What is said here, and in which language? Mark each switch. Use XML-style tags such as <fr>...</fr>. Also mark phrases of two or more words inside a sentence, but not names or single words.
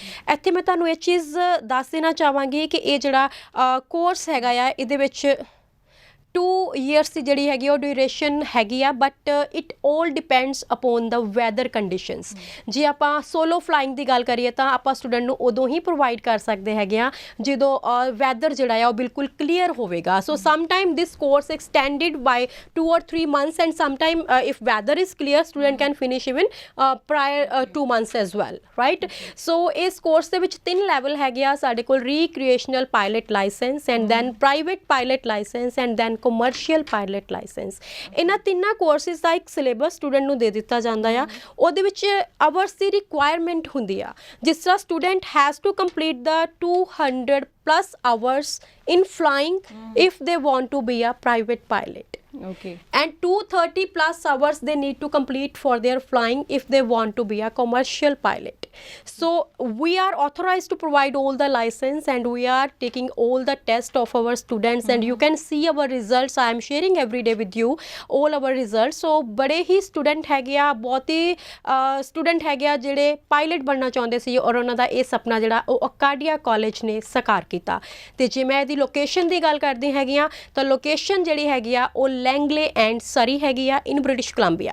<pa>ਇੱਥੇ ਮੈਂ ਤੁਹਾਨੂੰ ਇਹ ਚੀਜ਼ ਦੱਸ ਦੇਣਾ ਚਾਹਾਂਗੀ ਕਿ ਇਹ ਜਿਹੜਾ ਕੋਰਸ ਹੈਗਾ ਆ ਇਹਦੇ ਵਿੱਚ 2 years ਦੀ ਜਿਹੜੀ ਹੈਗੀ ਉਹ ਡਿਊਰੇਸ਼ਨ ਹੈਗੀ ਆ,</pa> <en>but it all depends upon the weather conditions.</en> <pa>ਜੇ ਆਪਾਂ</pa> <en>solo flying</en> <pa>ਦੀ ਗੱਲ ਕਰੀਏ ਤਾਂ ਆਪਾਂ ਸਟੂਡੈਂਟ ਨੂੰ ਉਦੋਂ ਹੀ ਪ੍ਰੋਵਾਈਡ ਕਰ ਸਕਦੇ ਹੈਗੇ ਆ ਜਦੋਂ ਵੈਦਰ ਜਿਹੜਾ ਆ ਉਹ ਬਿਲਕੁਲ ਕਲੀਅਰ ਹੋਵੇਗਾ।</pa> <en>so some time this course extended by 2 or 3 months, and sometime if weather is clear student can finish even prior 2 months as well, right?</en> <pa>So ਇਸ ਕੋਰਸ ਦੇ ਵਿੱਚ 3 ਲੈਵਲ ਹੈਗੇ ਆ ਸਾਡੇ ਕੋਲ,</pa> <en>recreational pilot license, and then private pilot license, and then commercial pilot license.</en> <pa>ਇਹਨਾਂ ਤਿੰਨਾਂ ਕੋਰਸਿਸ ਦਾ ਇੱਕ ਸਿਲੇਬਸ ਸਟੂਡੈਂਟ ਨੂੰ ਦੇ ਦਿੱਤਾ ਜਾਂਦਾ ਆ, ਉਹਦੇ ਵਿੱਚ ਆਵਰਸ ਦੀ ਰਿਕੁਆਇਰਮੈਂਟ ਹੁੰਦੀ ਆ। ਜਿਸ ਤਰ੍ਹਾਂ</pa> <en>student has to complete the 200+ hours in flying if they want to be a private pilot. Okay. And 230+ hours they need to complete for their flying if they want to be a commercial pilot. So we are authorized to provide all the license, and we are taking all the test of our students, and you can see our results. I am sharing every day with you all our results.</en> <pa>So ਬੜੇ ਹੀ ਸਟੂਡੈਂਟ ਹੈਗੇ ਆ, ਬਹੁਤ ਹੀ ਸਟੂਡੈਂਟ ਹੈਗੇ ਆ ਜਿਹੜੇ ਪਾਇਲਟ ਬਣਨਾ ਚਾਹੁੰਦੇ ਸੀ, ਔਰ ਉਹਨਾਂ ਦਾ ਇਹ ਸੁਪਨਾ ਜਿਹੜਾ ਉਹ ਅਕਾਡੀਆ ਕਾਲਜ ਨੇ ਸਾਕਾਰ ਕੀਤਾ। ਤੇ ਜੇ ਮੈਂ ਇਹਦੀ ਲੋਕੇਸ਼ਨ ਦੀ ਗੱਲ ਕਰਦੀ ਹੈਗੀ ਆ ਤਾਂ ਲੋਕੇਸ਼ਨ ਜਿਹੜੀ ਹੈਗੀ ਆ ਉਹ ਲੈਂਗਲੇ ਐਂਡ ਸਰੀ ਹੈਗੀ ਆ ਇਨ ਬ੍ਰਿਟਿਸ਼ ਕੋਲੰਬੀਆ।</pa>